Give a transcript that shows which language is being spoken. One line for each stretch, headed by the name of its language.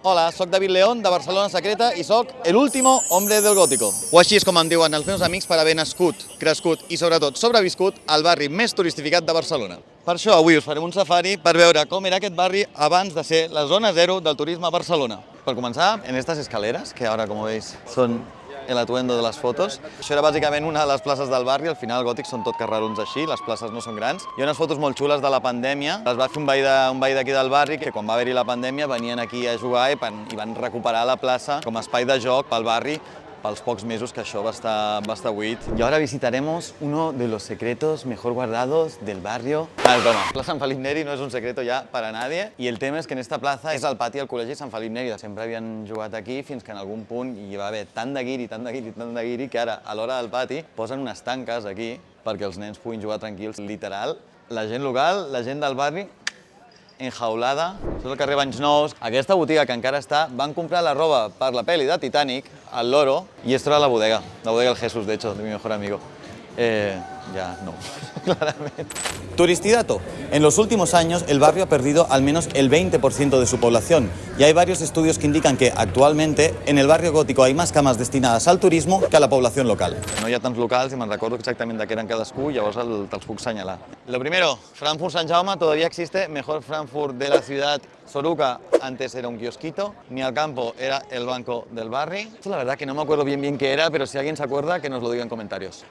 Catalan: Hola, soc David León, de Barcelona Secreta, i soc
Spanish: el último hombre del gótico.
Catalan: O així és com em diuen els meus amics per haver nascut, crescut i sobretot sobreviscut al barri més turistificat de Barcelona. Per això avui us farem un safari per veure com era aquest barri abans de ser la zona zero del turisme a Barcelona. Per començar,
Spanish: en estas escaleras, que ahora, como veis, son el atuendo de les fotos.
Catalan: Això era bàsicament una de les places del barri, al final gòtics són tot carrerons així, les places no són grans. Hi ha unes fotos molt xules de la pandèmia, les va fer un veí d'aquí del barri, que quan va haver-hi la pandèmia venien aquí a jugar i van recuperar la plaça com a espai de joc pel barri, pels pocs mesos que això va estar buit.
Spanish: Y ahora visitaremos uno de los secretos mejor guardados del barrio. Es broma.
Catalan: La Sant Felip Neri no és
Spanish: un secreto
Catalan: ja
Spanish: para nadie,
Catalan: i el tema és que
Spanish: en esta plaza
Catalan: és el pati del Col·legi Sant Felip Neri. Sempre havien jugat aquí fins que en algun punt hi va haver tant de guiri que ara, a l'hora del pati, posen unes tanques aquí perquè els nens puguin jugar tranquils, literal. La gent local, la gent del barri, enjaulada. Això és el carrer Banys Nous. Aquesta botiga que encara està, van comprar la roba per la pel·li de Titanic, al Loro, i
Spanish: esto era la bodega del Jesús, de hecho, de mi mejor amigo. Ya no, claramente. Turistidato. En los últimos años el barrio ha perdido al menos el 20% de su población y hay varios estudios que indican que actualmente en el barrio gótico hay más camas destinadas al turismo que a la población local.
Catalan: No hi ha tants locals i me'n recordo exactament de què eren cadascú, llavors te'ls puc assenyalar.
Spanish: Lo primero, Frankfurt Sant Jaume todavía existe, mejor Frankfurt de la ciudad. Soruca antes era un kiosquito, Ni al Campo era el banco del barri. Esto la verdad que no me acuerdo bien qué era, pero si alguien se acuerda que nos lo diga en comentarios.